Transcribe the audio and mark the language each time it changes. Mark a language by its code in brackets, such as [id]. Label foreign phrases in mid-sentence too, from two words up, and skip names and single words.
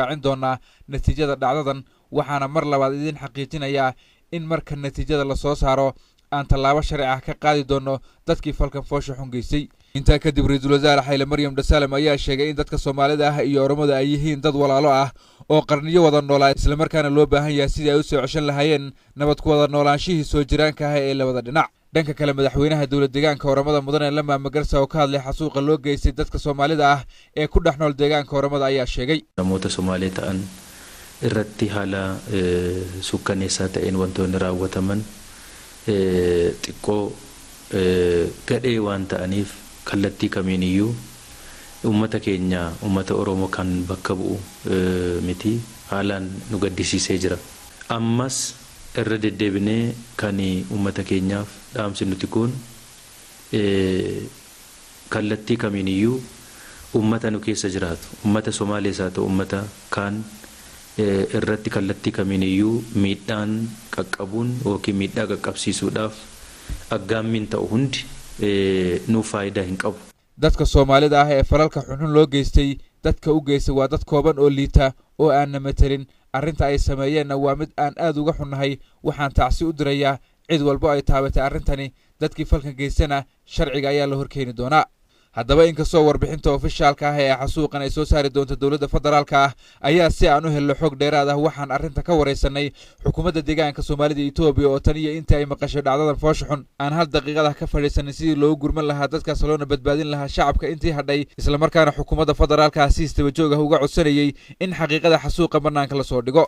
[so] shaacin doonaa natiijada dhacdadan waxaana mar labaad idin xaqiijinayaa in marka natiijada la soo saaro aan tallaabo sharci ah ka qaadi doono dadkii falkan foosha xun geystay intaa kadib ra'iisul wasaare Hailemaryam Desalegn ayaa sheegay in dadka Soomaalida ah iyo Oromada ay yihiin dad walaalo ah oo qarniyo wada noolaa isla markaana loo baahan yahay sidii ay u soo ceshan lahaayeen nabad ku wada noolaanshihii soo jiraanka ah ee labada dhinac dhanka kale madaxweynaha dawlad deegaanka Oromada mudane Lama Magarsa oo ka hadlay xasuuqa loo geystay dadka Soomaalida ah ee ku dhaxnool deegaanka Oromada ayaa sheegay [om] namoota Soomaalida aan irratti hala sukkaneessa ta'een wantoonni raawwataman xiqqoo gadhee waan ta'aniif kallattii kamiiniyyuu uummata keenya uummata Oromoo kan bakka bu'u miti haalaan nu gaddisiisee jira. Ammas irra deddeebinee kan uummata keenyaaf dhaamsi nuti kun kallattii kamiiniyyuu uummata nu keessa jiraatu uummata Somaalees haa ta'u uummata kaan irratti kallattii kamiiniyyuu miidhaan qaqqabuun yookiin miidhaa qaqqabsiisuudhaaf aggaammiin ta'u hundi nuuf faayidaa hin qabu. [so] dadka Soomaalida ah ee falalka xunxun loo geystay dadka u geystay waa dad kooban oo liita oo aan matelin arrinta ay sameeyeen waa mid aan aad uga xunnahay waxaan tacsi u dirayaa cid walba ay taabatay arrintani dadkii falkan geystana sharciga ayaa la horkeeni doonaa. haddaba inkastoo warbixinta ofishaalka ah ee xasuuqan ay soo saari doonto dowladda federaalka ah ayaa si aan u helno xog dheeraad ah waxaan arrinta ka wareysanay xukuumadda deegaanka Soomaalida Itoobiya oo tan iyo inta ay maqashay dhacdadan foosh xun aan hal daqiiqada ka fadhiisanay sidii loo gurman lahaa dadkaas loona badbaadin lahaa shacabka intii hadhay isla markaana xukuumadda federaalka ah si istaba joog ah uga codsanayay in xaqiiqada xasuuqa banaanka la soo dhigo.